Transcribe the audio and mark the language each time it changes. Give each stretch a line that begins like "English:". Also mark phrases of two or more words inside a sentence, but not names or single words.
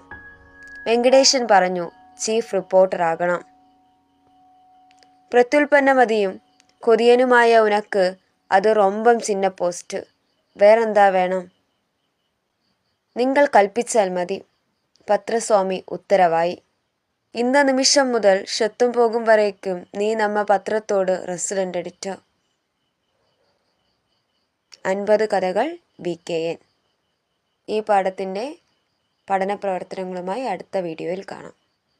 Malayalam: വെങ്കടേശൻ പറഞ്ഞു,
English: chief reporter
Malayalam: ആകണം. പ്രത്യുൽപ്പന്നമതിയും കൊതിയനുമായ
Tamil: உனக்கு அது ரொம்ப சின்ன போஸ்ட்.
Malayalam: വേറെന്താ വേണം? നിങ്ങൾ കൽപ്പിച്ചാൽ മതി. പത്രസ്വാമി ഉത്തരവായി.
Tamil: இந்த நிமிஷம் முதல் ஷெத்தும் போகும் வரைக்கும் நீ நம்ம
Malayalam: പത്രത്തോട് റെസിഡന്റ് എഡിറ്റർ. 50 കഥകൾ VKN. ഈ പാഠത്തിന്റെ പഠന പ്രവർത്തനങ്ങളുമായി അടുത്ത വീഡിയോയിൽ കാണാം.